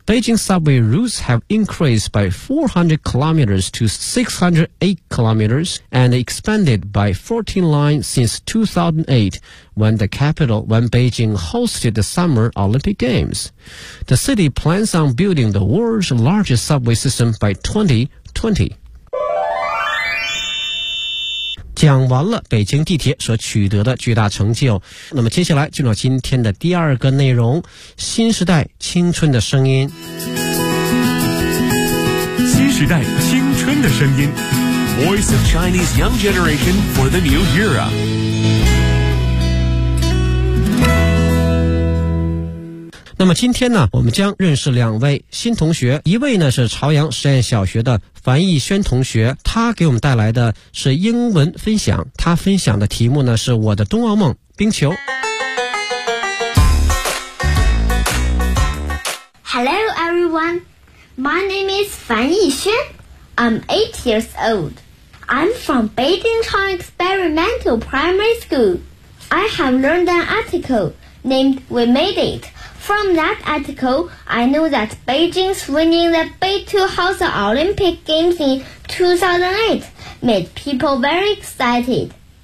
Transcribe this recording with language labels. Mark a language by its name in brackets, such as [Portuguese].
[English] Beijing subway routes have increased by 400 kilometers to 608 kilometers and expanded by 14 lines since 2008 when Beijing hosted the Summer Olympic Games. The city plans on building the world's largest subway system by 2020. [Chinese] 讲完了北京地铁所取得的巨大成就，那么接下来进入今天的第二个内容，新时代青春的声音。新时代青春的声音， [English] Voice of Chinese Young Generation for the New Era。 [Chinese] 那么今天呢，我们将认识两位新同学，一位呢是朝阳实验小学的樊逸轩同学，他给我们带来的是英文分享，他分享的题目呢是我的冬奥梦冰球。 [English] Hello everyone, my name is 樊逸轩 I'm 8 years old. I'm from Beijing Chang Experimental Primary School. I have learned an article named We Made ItFrom that article, I know that Beijing's winning the Beijing Olympic Games in 2008 made people very excited.